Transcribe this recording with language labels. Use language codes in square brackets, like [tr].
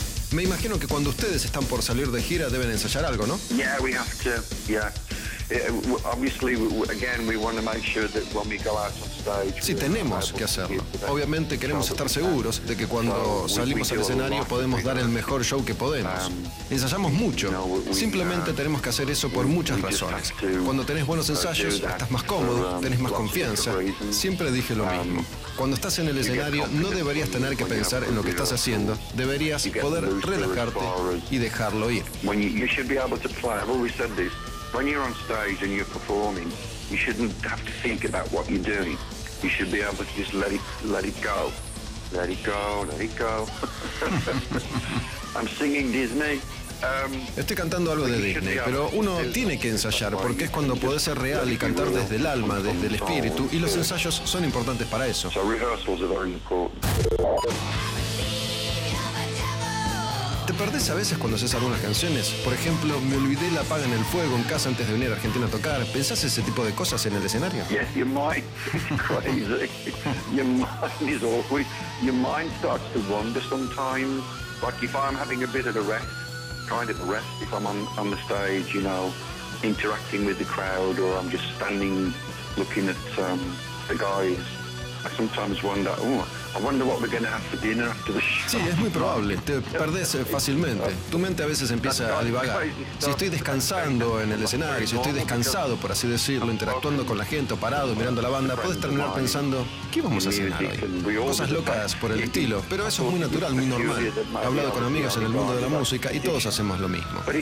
[es] Me imagino que cuando ustedes están por salir de gira deben ensayar algo, ¿no? [en] Yeah, we have to. Yeah. Obviously, again, we want to make sure that when we go out on stage. [es] Sí, tenemos que hacerlo. Obviamente queremos estar seguros de que cuando salimos al escenario podemos dar el mejor show que podemos. Ensayamos mucho. Simplemente tenemos que hacer eso por muchas razones. Cuando tenés buenos ensayos, estás más cómodo, tenés más confianza. Siempre dije lo mismo. Cuando estás en el escenario, no deberías tener que pensar en lo que estás haciendo. Deberías poder relajarte y dejarlo ir. [en] You should be able to play. I've always said this. When you're on stage and you're performing, you shouldn't have to think about what you're doing. You should be able to just let it go. Let it go, let it go. I'm singing Disney. [es] Estoy cantando algo de Disney, pero uno tiene que ensayar porque es cuando podés ser real y cantar desde el alma, desde el espíritu, y los ensayos son importantes para eso. ¿Te perdés a veces cuando haces algunas canciones? Por ejemplo, me olvidé la paga en el fuego en casa antes de venir a Argentina a tocar. ¿Pensás ese tipo de cosas en el escenario? [en] Yes, your mind is crazy. Your mind is always. Your mind starts to wander sometimes. Like if I'm having a bit of a rest. Kind of rest if I'm on the stage, you know, interacting with the crowd, or I'm just standing looking at the guys. I sometimes wonder, oh, I wonder what we're going to have for dinner after the show. [es] Sí, es muy probable. Te perdés fácilmente. Tu mente a veces empieza a divagar. Si estoy descansando en el escenario, si estoy descansado, por así decirlo, interactuando con la gente, o parado, mirando la banda, puedes terminar pensando, ¿qué vamos a cenar hoy? Cosas locas por el estilo. Pero eso es muy natural, muy normal. He hablado con amigos en el mundo de la música y todos hacemos lo mismo.